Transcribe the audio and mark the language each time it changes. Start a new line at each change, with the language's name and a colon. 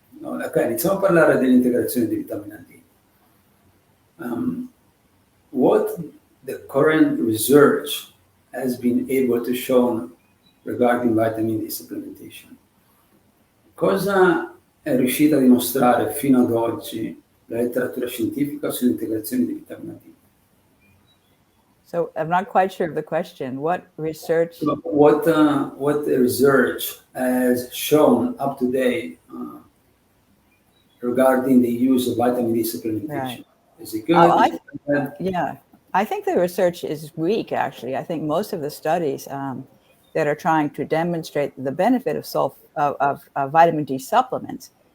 Italian: Ok, iniziamo a parlare dell'integrazione di vitamina D.
English: What the current research has been able to show regarding vitamin D supplementation?
Italian: Cosa è riuscita a dimostrare fino ad oggi la letteratura scientifica sull'integrazione di vitamina D?
English: So I'm not quite sure of the question. What research? What the research has shown up to date regarding the use of vitamin D supplementation? Right. Is it good? Yeah, I think the research is weak, actually. I think most of the studies that are trying to demonstrate the benefit of vitamin D supplements